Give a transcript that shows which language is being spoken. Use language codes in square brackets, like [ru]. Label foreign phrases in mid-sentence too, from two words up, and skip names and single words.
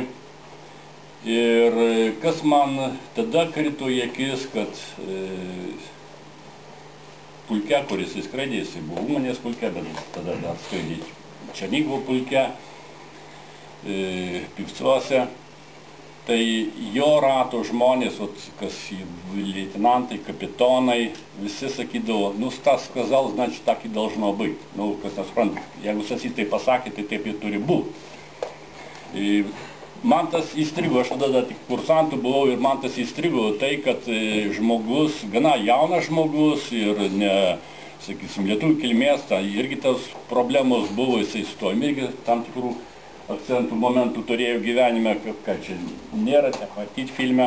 [lt] Ir kas man tada krito į akis, kad pulke, kuris įskraidė, jisai buvo Umanės pulke, bet tada dar skraidė Černigų pulke, Pivcuose. Tai jo rato žmonės, kas leitenantai, kapitonai, visi sakydavo, [ru] Stas сказал, значит, так и должно быть. [lt] Kas nesuprantu, jeigu Stasys tai pasakė, tai taip ir turi būti. Man tas įstrigo, aš tada tik kursantų buvau ir man tas įstrigo tai, kad žmogus, gana jaunas žmogus ir ne, sakysim, lietuvių kilmės, tai irgi tas problemos buvo, jisai su to irgi tam tikrų akcentų momentų turėjo gyvenime, kad čia nėra, nematyti filme.